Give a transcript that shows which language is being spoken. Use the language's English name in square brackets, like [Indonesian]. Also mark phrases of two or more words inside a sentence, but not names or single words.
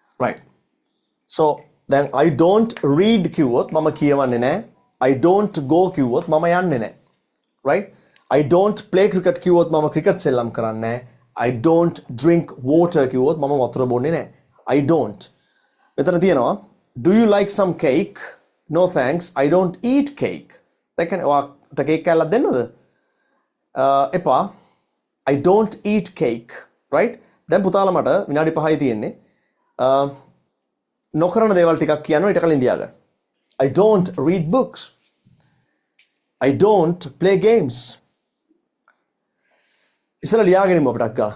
[English] So then I don't read [Sinhala] කිව්වොත් මම කියවන්නේ නැහැ [English] I don't go [Sinhala] කිව්වොත් මම යන්නේ නැහැ. [English] Right? I don't play cricket [Sinhala] කිව්වොත් මම cricket සෙල්ලම් කරන්නේ නැහැ. [English] I don't drink water [Sinhala] කිව්වොත් මම වතුර බොන්නේ නැහැ. [English] I don't. [Sinhala] මෙතන තියෙනවා [English] do you like some cake? No thanks. I don't eat cake. [Sinhala] දැන් කියන්නේ ඔයාට කේක් කෑල්ලක් දෙන්නද? එපා. [English] I don't eat cake. Right? [Sinhala] දැන් පුතාලා මට විනාඩි 5යි තියෙන්නේ. නොකරන දේවල් ටිකක් කියනවා ඊට කලින් ලියාගන්න. [English] I don't read books. I don't play games. [Sinhala] ඉස්සෙල්ලා ලියාගෙන ඉමු අපිට අක්කා.